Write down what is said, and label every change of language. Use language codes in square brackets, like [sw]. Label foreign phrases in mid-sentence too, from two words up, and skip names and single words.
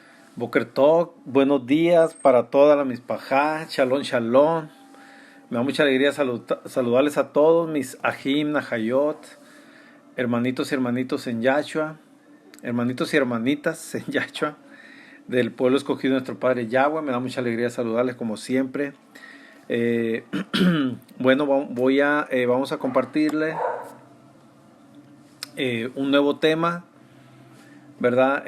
[he] בוקר טוב, [es] buenos días para toda la mispajá, [he] שלום, שלום. [es] Me da mucha alegría saludarles a todos mis [he] אחים, אחיות, [es] hermanitos y hermanitos en Yahshua, hermanitos y hermanitas en Yahshua, del pueblo escogido de nuestro Padre Yahweh. Me da mucha alegría saludarles como siempre. Eh, bueno, vamos a compartirle un nuevo tema, ¿verdad?